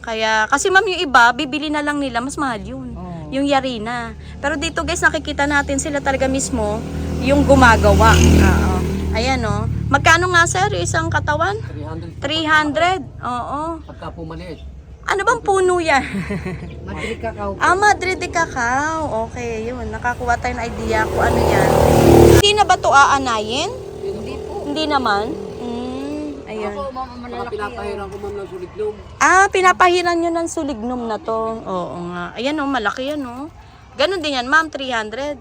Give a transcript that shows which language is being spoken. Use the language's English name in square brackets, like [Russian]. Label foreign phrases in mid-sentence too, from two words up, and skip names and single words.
[Filipino] Kaya, kasi ma'am, yung iba, bibili na lang nila, mas mahal yun. Oo. Yung yari na. Pero dito, guys, nakikita natin sila talaga mismo yung gumagawa. Oo. Ayan, oh. Magkano nga, sir, yung isang katawan? 300. 300. Oo. Pagka po maliit. Ano bang puno yan? Madrid Cacao po. Madrid de Cacao. Okay, yun. Nakakuha tayo ng idea kung ano yan. Hindi na ba ito aanayin? Hindi po. Hindi naman. Ayun. Ako, ma'am, Mga malalaki. pinapahiran ko ma'am ng suliglom. Pinapahiran nyo ng sulignum na to. Oo nga. Ayan, oh, malaki yan, oh. Ganon din yan, ma'am, 300.